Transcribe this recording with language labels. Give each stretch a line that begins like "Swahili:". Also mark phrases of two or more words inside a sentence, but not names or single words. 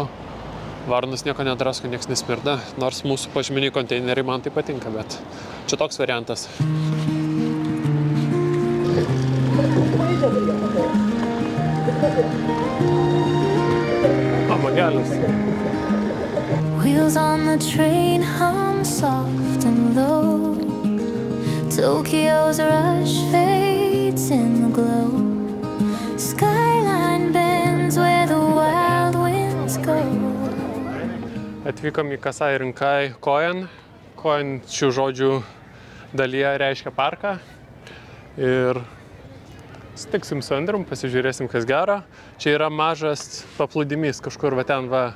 Lithuanian: Varnas nieko nedrasko, nieks nesmirda, nors mūsų požeminiai konteineriai man tai patinka, bet čia toks variantas. Magelis.
English: Wheels on the train hum soft and low. Tokyo's rush fades in the glow. Skyline bends where the wild winds go.
Lithuanian: Atvykom į Kasai Rinkai Koen. Koen šių žodžių dalyje reiškia parką. Ir sutiksim su Andrium, pasižiūrėsim, kas gero. Čia yra mažas paplūdimys kažkur va ten va.